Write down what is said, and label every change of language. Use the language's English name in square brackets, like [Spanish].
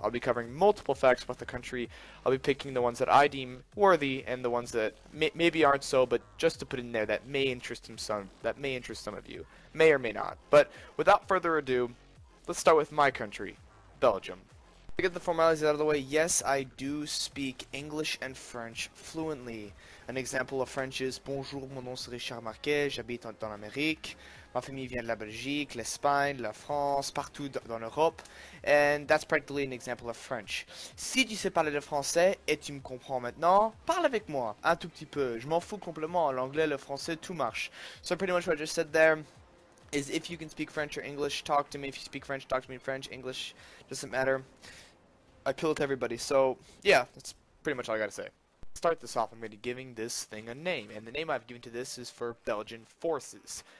[English] I'll be covering multiple facts about the country. I'll be picking the ones that I deem worthy and the ones that maybe aren't so, but just to put in there that may interest some of you, may or may not. But without further ado, let's start with my country, Belgium. To get the formalities out of the way, yes, I do speak English and French fluently. An example of French is [French] Bonjour, mon nom c'est Richard Marquet, j'habite dans l'Amérique. Ma famille vient de la Belgique, l'Espagne, la France, partout dans l'Europe. [English] And that's practically an example of French. [French] Si tu sais parler le français et tu me comprends maintenant, parle avec moi un tout petit peu. Je m'en fous complètement. L'anglais, le français, tout marche. [English] So pretty much what I just said there is if you can speak French or English, talk to me. If you speak French, talk to me in French. English, doesn't matter. I appeal to everybody. So yeah, that's pretty much all I gotta say. To start this off, I'm going to be giving this thing a name, and the name I've given to this is for Belgian forces.